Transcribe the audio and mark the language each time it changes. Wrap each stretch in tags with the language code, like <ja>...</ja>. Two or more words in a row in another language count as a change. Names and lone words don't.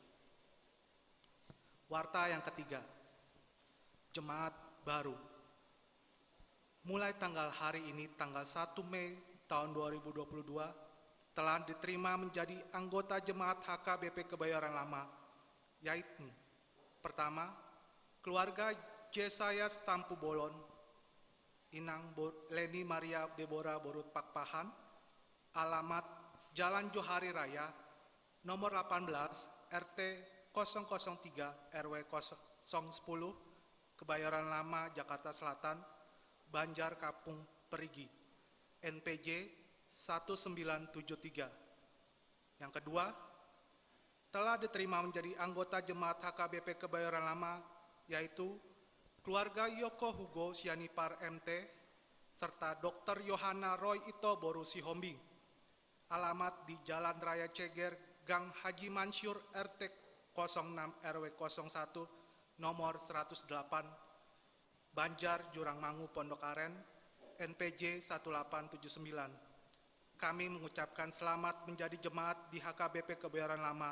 <id>Warta yang ketiga, Jemaat Baru. Mulai tanggal hari ini, tanggal 1 Mei tahun 2022, telah diterima menjadi anggota Jemaat HKBP Kebayoran Lama, yaitu pertama, keluarga Jesayas Tampu Bolon, Inang Leni Maria Deborah Borut Pakpahan, alamat Jalan Johari Raya, nomor 18, RT 003 RW 010, Kebayoran Lama, Jakarta Selatan, Banjar Kapung Perigi, NPJ 1973. Yang kedua, telah diterima menjadi anggota Jemaat HKBP Kebayoran Lama, yaitu keluarga Yoko Hugo Sianipar MT, serta Dr. Yohana Roy Ito Boru Sihombing, alamat di Jalan Raya Ceger, Gang Haji Mansur, RT 06 RW 01, nomor 108, Banjar Jurangmangu Pondok Aren, NPJ 1879. Kami mengucapkan selamat menjadi jemaat di HKBP Kebayoran Lama.</id>